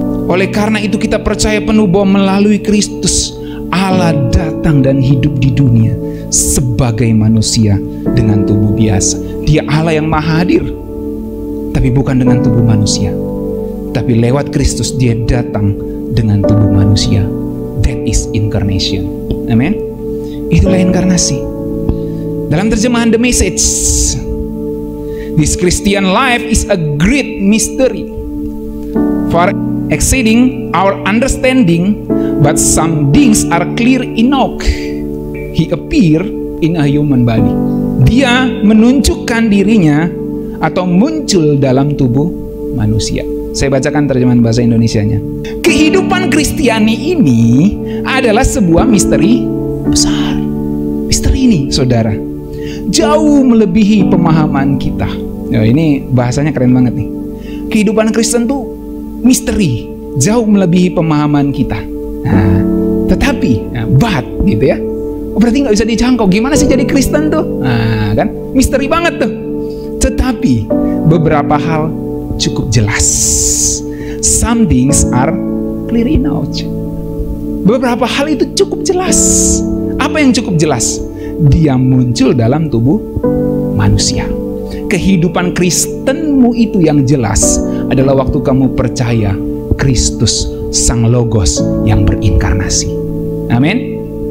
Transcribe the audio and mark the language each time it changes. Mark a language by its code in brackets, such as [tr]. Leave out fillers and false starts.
[id] Oleh karena itu kita percaya penuh bahwa melalui Kristus Allah datang dan hidup di dunia sebagai manusia dengan tubuh biasa. Dia Allah yang maha hadir, tapi bukan dengan tubuh manusia. Tapi lewat Kristus dia datang dengan tubuh manusia. [en] That is incarnation. [id] Amin. Itulah inkarnasi. Dalam terjemahan [en] The Message, this Christian life is a great mystery, far exceeding our understanding, but some things are clear enough. He appeared in a human body. [id] Dia menunjukkan dirinya atau muncul dalam tubuh manusia. Saya bacakan terjemahan bahasa Indonesianya. Kehidupan Kristiani ini adalah sebuah misteri besar. Misteri ini, saudara, jauh melebihi pemahaman kita. Ya, ini bahasanya keren banget nih. Kehidupan Kristen tuh misteri, jauh melebihi pemahaman kita. Nah, tetapi, but gitu ya. Oh, berarti nggak bisa dijangkau. Gimana sih jadi Kristen tuh? Nah, kan misteri banget tuh. Tetapi beberapa hal cukup jelas. [en] Some things are clear enough. [id] Beberapa hal itu cukup jelas. Apa yang cukup jelas? Dia muncul dalam tubuh manusia. Kehidupan Kristenmu itu yang jelas adalah waktu kamu percaya Kristus Sang Logos yang berinkarnasi. Amin.